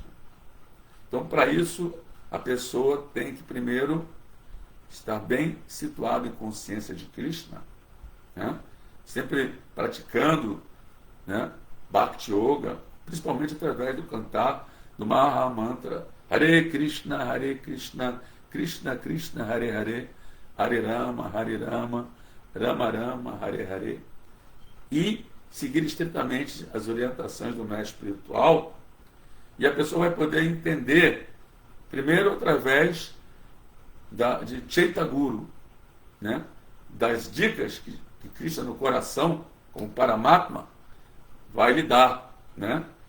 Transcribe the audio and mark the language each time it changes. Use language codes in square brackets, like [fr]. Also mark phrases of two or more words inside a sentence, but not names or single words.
[pt] Então, para isso, a pessoa tem que primeiro estar bem situado em consciência de Krishna, né? Sempre praticando, né, [sa] Bhakti Yoga, [pt] principalmente através do cantar do Maha Mantra [sa] Hare Krishna, Krishna Krishna, Hare Hare, Hare Rama, Rama Rama, Hare Hare, [pt] e seguir estritamente as orientações do mestre espiritual, e a pessoa vai poder entender, primeiro através de Chaitya Guru, né, das dicas que Krishna no coração, como Paramatma, vai lhe dar, né?